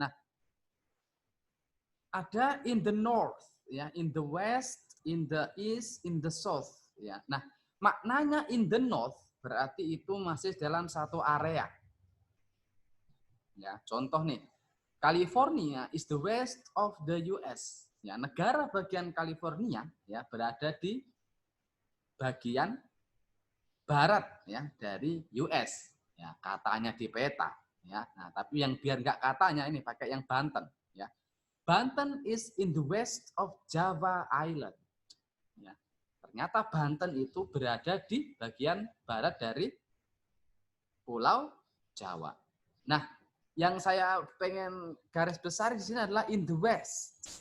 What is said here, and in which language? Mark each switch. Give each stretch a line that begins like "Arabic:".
Indonesian: Nah, ada
English: in the north, ya, in the west, in the east, in the south, ya.
Indonesian: Nah, maknanya
English: in the north
Indonesian: berarti itu masih dalam satu area.
English: Ya, contoh nih, California is the west of the US.
Indonesian: Ya, negara bagian California ya berada di bagian barat ya dari US. Ya, katanya di peta. Ya, nah tapi yang biar nggak katanya ini pakai yang Banten.
English: Ya, Banten is in the west of Java Island.
Indonesian: Ya, ternyata Banten itu berada di bagian barat dari Pulau Jawa. Nah, yang saya pengen garis besar di sini adalah
English: in the west.